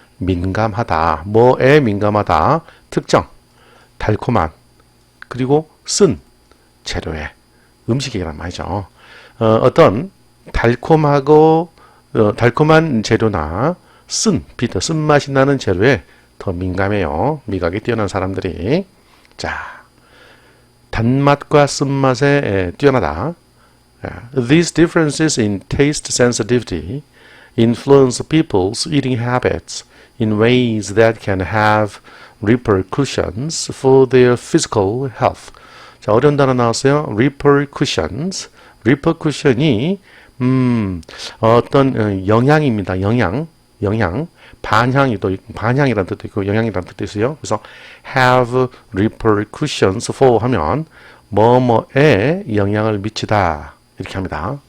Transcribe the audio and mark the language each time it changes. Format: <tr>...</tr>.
<ko>민감하다. 뭐에 민감하다? 특정, 달콤한, 그리고 쓴 재료의 음식이란 말이죠. 어떤 달콤한 재료나 비터, 쓴맛이 나는 재료에 더 민감해요. 미각이 뛰어난 사람들이. 자, 단맛과 쓴맛에 뛰어나다.</ko> <en>These differences in taste sensitivity influence people's eating habits in ways that can have repercussions for their physical health.</en> <ko>자, 어려운 단어 나왔어요. repercussions. repercussion이 어떤 영향입니다. 영향. 반향이라는 뜻도 있고 영향이라는 뜻도 있어요. 그래서</ko> <en>have repercussions for</en> <ko>하면 뭐뭐에 영향을 미치다 이렇게 합니다.</ko>